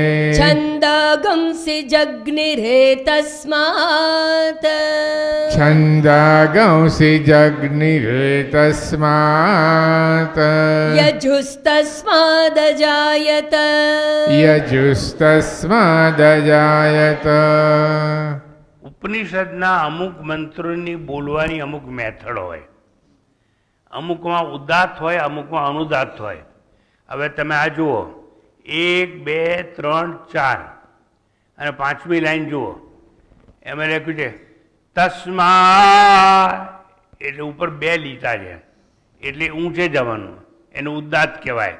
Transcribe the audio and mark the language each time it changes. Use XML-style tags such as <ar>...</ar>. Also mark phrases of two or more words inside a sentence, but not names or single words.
<sa>छन्दागंसि जग्निरे तस्मात् छन्दागंसि जग्निरे तस्मात् यजुस्तस्मादजायत यजुस्तस्मादजायत</sa> <gu>ઉપનિષદના અમુક મંત્રોની બોલવાની અમુક મેથડ હોય, અમુકમાં ઉદાત્ત હોય, અમુકમાં અનુદાત્ત હોય. હવે તમે આ જુઓ 1 2 3 4 અને 5મી લાઈન જુઓ, એમાં લખ્યું છે તસ્મા, એટલે ઉપર 2 લીટા છે એટલે ઊંચે જવાનું, એનું ઉદાત્ત કહેવાય.</gu>